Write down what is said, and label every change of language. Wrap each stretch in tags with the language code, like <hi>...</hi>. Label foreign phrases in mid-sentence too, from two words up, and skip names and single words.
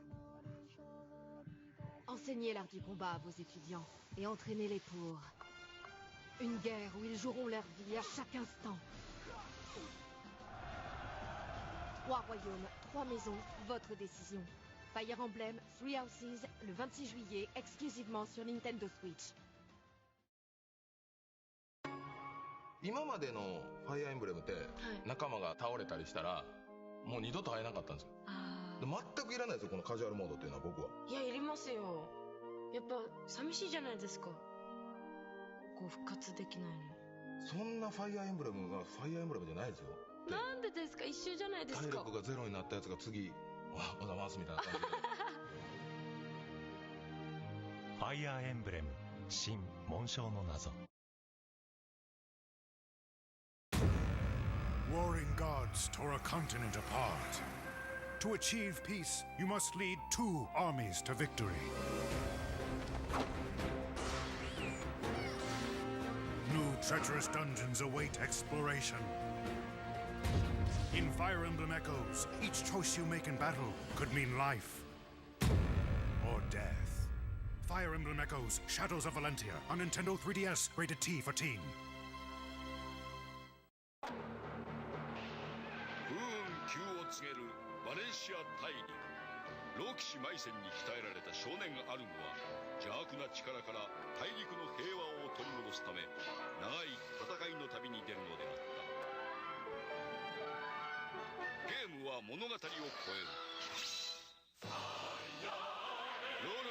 <fr>Enseignez l'art du combat à vos étudiants et entraînez-les pour une guerre où ils joueront leur vie à chaque instant. 3 royaumes, 3 maisons, votre décision. Fire Emblem 3 Houses, le 26 juillet, exclusivement sur Nintendo Switch.</fr> <ja>今までのファイアーエンブレムって仲間が倒れたりしたらもう二度と会えなかったんですよ。で全くいらないですよこのカジュアルモードっていうのは僕は。いやいりますよ。やっぱ寂しいじゃないですか。こう復活できないの。そんなファイアーエンブレムがファイアーエンブレムじゃないですよ。なんでですか。一緒じゃないですか。体力がゼロになったやつが次おはようございますみたいな感じで。ファイアーエンブレム新紋章の謎。</ja> <en>Warring gods tore a continent apart. To achieve peace, you must lead 2 armies to victory. New treacherous dungeons await exploration. In Fire Emblem Echoes, each choice you make in battle could mean life or death. Fire Emblem Echoes, Shadows of Valentia on Nintendo 3DS, rated T for Teen.</en> <ja>急を告げるバレンシア大陸。老騎士マイセンに鍛えられた少年アルムは邪悪な力から大陸の平和を取り戻すため長い戦いの旅に出るのであった。ゲームは物語を超える。ロー</ja>